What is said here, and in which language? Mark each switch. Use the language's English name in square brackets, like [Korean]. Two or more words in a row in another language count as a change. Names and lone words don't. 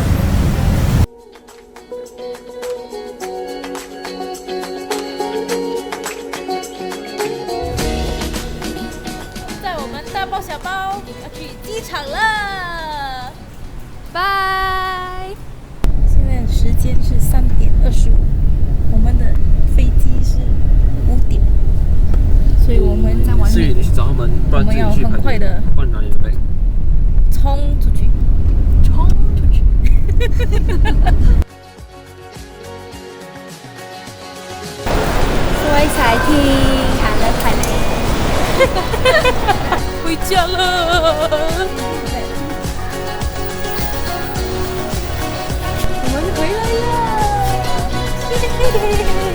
[Chinese] 大包小包要去机场了，拜。现在的时间是3点25，我们的飞机是5点，所以我们在外面。你去找他们，不然自己去我们要很快的帮你拿你的背。冲出去，冲出去。 [Thai] ช่วยสายทีอ่านแล้วถ่ายเลย [Chinese] 回家了。我们回来了。